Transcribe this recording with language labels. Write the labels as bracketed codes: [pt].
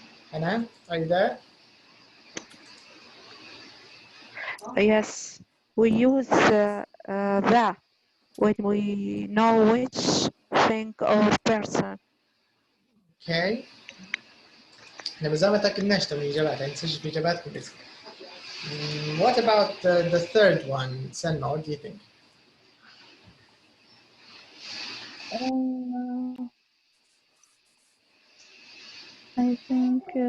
[en] Hannah, are you there? Yes, we use the when we know which thing or person. Okay. [ar] احنا ما تاكدناش من الاجابات، هنسجل في اجاباتكم بس. [en] What about the third one, Selma? What do you think? I think